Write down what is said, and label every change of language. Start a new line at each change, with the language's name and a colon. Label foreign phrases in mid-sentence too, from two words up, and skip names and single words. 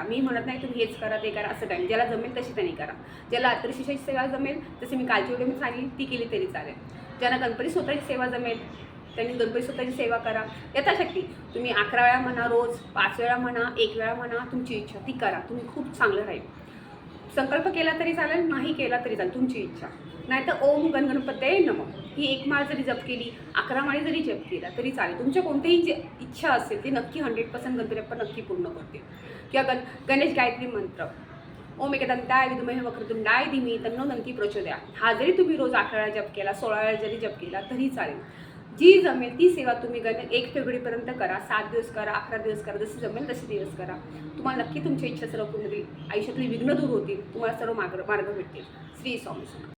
Marathi: मी म्हणत नाही तुम्ही हेच करा ते करा, असं काही नाही. ज्याला जमेल तशी त्यांनी करा. ज्याला अत्रिशिषाची सेवा जमेल, जसे मी कालची व्हिडिओ मी सांगितली ती केली तरी चालेल. ज्यांना गणपती स्वतःची सेवा जमेल त्यांनी गणपती स्वतःची सेवा करा. यथाशक्ती तुम्ही 11 वेळा म्हणा, रोज 5 वेळा म्हणा, 1 वेळा म्हणा, तुमची इच्छा ती करा. तुम्ही खूप चांगलं राहील. संकल्प केला तरी चालेल, नाही केला तरी चालेल, तुमची इच्छा. नाहीतर
Sanskrit: ओम गणपतये नमः
Marathi: ही 1 माळ जरी जप केली, 11 माळी जरी जप केला तरी चालेल. तुमच्या कोणतीही जी इच्छा असेल ती नक्की 100% गणपती बाप्पा नक्की पूर्ण करतील. किंवा गणेश गायत्री मंत्र
Sanskrit: ओम एकदंताय विद्महे वक्रतुंडाय धीमहि तन्नो दन्ती प्रचोदयात्
Marathi: हा जरी तुम्ही रोज 11 वेळा जप केला, 16 वेळा जरी जप केला तरी चालेल. जी जमेल ती सेवा तुम्ही 1 फेब्रुवारीपर्यंत करा. 7 दिवस करा, 11 दिवस करा, जसे जमेल तसे दिवस करा. तुम्हाला नक्की तुमची इच्छा सर्व पूर्ण होईल. आयुष्यातली विघ्न दूर होतील. तुम्हाला सर्व मार्ग भेटतील. श्री स्वामी समर्थ.